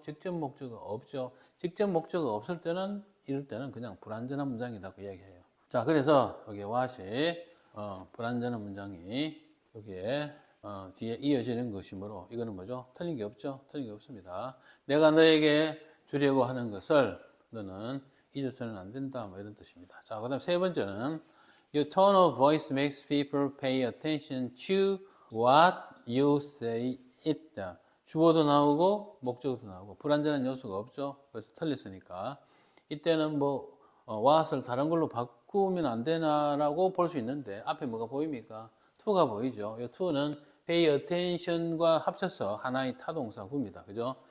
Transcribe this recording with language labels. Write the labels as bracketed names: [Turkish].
[Korean] 직접 목적은 없죠. 직접 목적이 없을 때는 이럴 때는 그냥 불완전한 문장이라고 이야기해요. 자, 그래서 여기 what이 불완전한 문장이 여기에 뒤에 이어지는 것이므로 이거는 뭐죠? 틀린 게 없죠? 틀린 게 없습니다. 내가 너에게 주려고 하는 것을 너는 잊어서는 안 된다. 뭐 이런 뜻입니다. 자, 그 다음 세 번째는 [English] Your tone of voice makes people pay attention to what you say it. [Korean] 주어도 나오고 목적어도 나오고 불완전한 요소가 없죠. 그래서 틀렸으니까 이때는 뭐 what을 다른 걸로 바꾸면 안 되나라고 볼 수 있는데 앞에 뭐가 보입니까? to가 보이죠. 이 to는 pay attention과 합쳐서 하나의 타동사구입니다. 그죠?